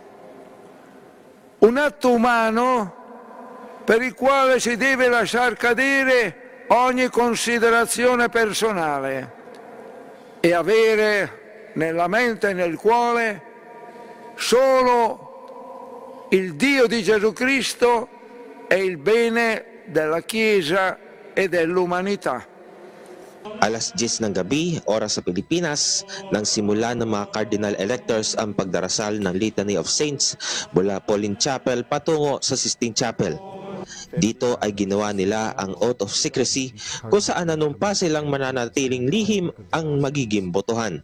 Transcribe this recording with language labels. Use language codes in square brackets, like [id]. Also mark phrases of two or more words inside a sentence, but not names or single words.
[it] Un atto umano per il quale si deve lasciar cadere ogni considerazione personale e avere nella mente e nel cuore solo il Dio di Gesù Cristo e il bene della Chiesa e dell'umanità. [tl] Alas 10 ng gabi, oras sa Pilipinas, nang simula ng mga [en] cardinal electors [tl] ang pagdarasal ng Litany of Saints mula Pauline Chapel patungo sa Sistine Chapel. Dito ay ginawa nila ang [en] oath of secrecy [tl] kung saan nanumpa silang mananatiling lihim ang magiging botohan.